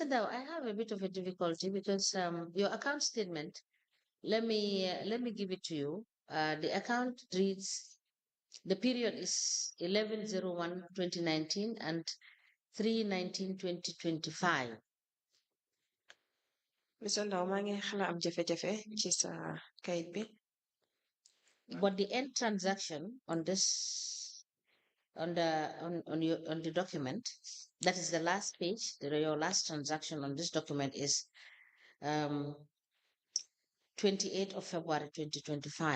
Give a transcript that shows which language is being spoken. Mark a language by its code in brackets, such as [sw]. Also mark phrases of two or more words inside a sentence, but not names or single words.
[en] Dow, I have a bit of a difficulty because your account statement, let me give it to you. The account reads, the period is 11/01/2019 and 3/19/2025. Mr. [wo] Ndao, maa ngi xala am jafe-jafe ci sa kayit bi. [en] But the end transaction on this, on the document, that is the last page, your last transaction on this document is 28th of February 2025.